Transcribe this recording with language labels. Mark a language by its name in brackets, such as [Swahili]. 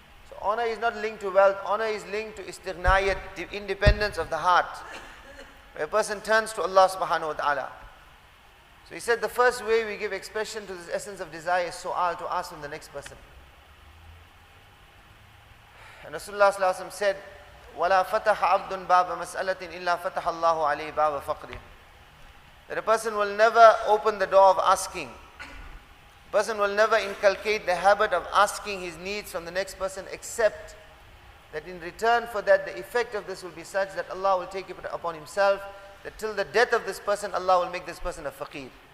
[English] So honor is not linked to wealth. Honor is linked to istighnayat, the independence of the heart. Where a person turns to Allah subhanahu wa ta'ala. So he said the first way we give expression to this essence of desire is su'al, to ask from the next person. And Rasulullah sallallahu alaihi wasallam said, [Arabic] وَلَا فَتَحَ عَبْدٌ بَابَ مَسْأَلَةٍ إِلَّا فَتَحَ اللَّهُ عَلَيْهِ بَابَ فَقْرٍ. [English] That a person will never open the door of asking. A person will never inculcate the habit of asking his needs from the next person, except that in return for that, the effect of this will be such that Allah will take it upon Himself, that till the death of this person, Allah will make this person a faqir.